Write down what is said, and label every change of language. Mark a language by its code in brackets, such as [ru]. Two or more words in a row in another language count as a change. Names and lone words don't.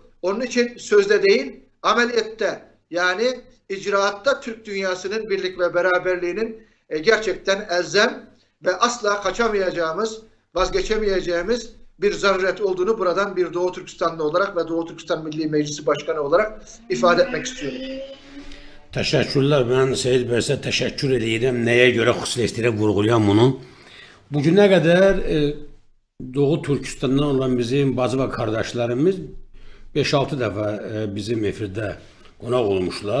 [tr] Onun için sözde değil, ameliyette, yani icraatta Türk dünyasının birlik ve beraberliğinin gerçekten elzem ve asla kaçamayacağımız, vazgeçemeyeceğimiz bir zaruret olduğunu buradan bir Doğu Türkistanlı olarak ve Doğu Türkistan Milli Meclisi Başkanı olarak ifade etmek istiyorum. [az] Təşəkkürlər. Mən Seyid Bəysə təşəkkür edirəm. Nəyə görə xüsusilə istəyirəm vurğulayam bunu. Bugünə qədər Doğu Türkistandan olan bizim bacı və qardaşlarımız 5-6 dəfə bizim efirdə qonaq olmuşlar.